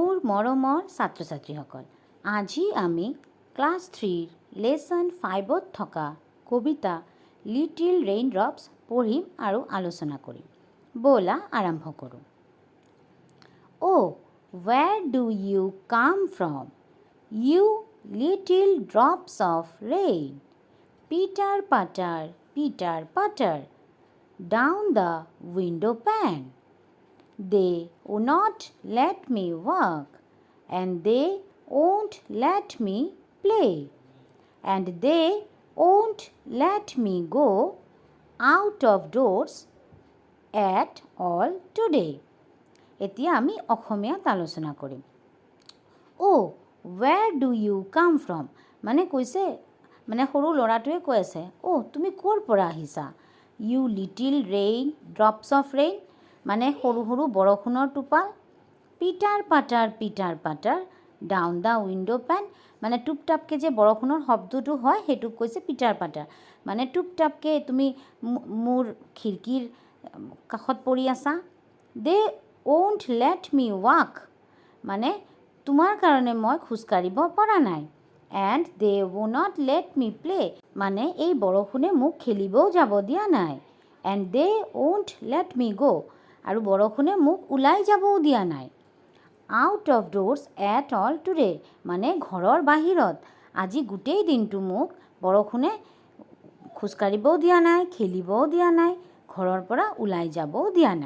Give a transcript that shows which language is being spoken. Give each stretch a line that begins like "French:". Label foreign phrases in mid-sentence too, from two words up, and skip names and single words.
Assamese: মৰমৰ ছাত্ৰ ছাত্ৰীসকল, আজি আমি ক্লাছ 3 লেচন 5ত থকা কবিতা লিটিল ৰেইন ড্ৰপছ পঢ়িম আৰু আলোচনা কৰিম। ব'লা আৰম্ভ কৰোঁ।
English: Oh, where do you come from, you little drops of rain? Pitter patter, down the window pane. They will not let me work, and they won't let me play, and they won't let me go out of doors at all today.
Assamese: এতিয়া আমি অসমীয়াত আলোচনা কৰিম।
English: Oh, where do you come from?
Assamese: মানে কৈছে, মানে সৰু ল'ৰাটোৱে কৈ আছে, অ' তুমি ক'ৰ পৰা আহিছা?
English: You little rain drops of rain,
Assamese: মানে সৰু সৰু বৰষুণৰ টোপাল।
English: pitter patter down the window pane,
Assamese: মানে টুপ টাপকৈ যে বৰষুণৰ শব্দটো হয় সেইটোক কৈছে
English: pitter patter,
Assamese: মানে টুপ টাপকৈ তুমি মোৰ খিৰিকীৰ কাষত পৰি আছা।
English: দে won't let me walk,
Assamese: মানে তোমাৰ কাৰণে মই খোজকাঢ়িব পৰা নাই।
English: and they will not let me play,
Assamese: মানে এই বৰষুণে মোক খেলিবও যাব দিয়া নাই।
English: and they won't let me go,
Assamese: আৰু বৰষুণে মোক ওলাই যাবও দিয়া নাই।
English: out of doors at all today,
Assamese: মানে ঘৰৰ বাহিৰত আজি গোটেই দিনটো মোক বৰষুণে খোজকাঢ়িবও দিয়া নাই, খেলিবও দিয়া নাই, ঘৰৰ পৰা ওলাই যাবও দিয়া নাই।